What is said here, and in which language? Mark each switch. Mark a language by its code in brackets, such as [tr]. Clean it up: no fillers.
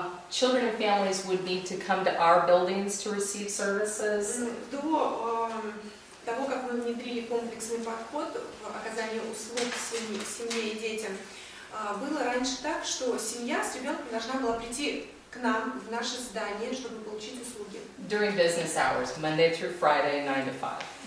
[en] children and families would need to come to our buildings to receive services. [ru] До того, как мы внедрили комплексный подход в оказании услуг семье и детям, было раньше так, что семья с ребенком должна была прийти к нам в наше здание, чтобы получить услуги. [en] During business hours, Monday through Friday, 9 to 5.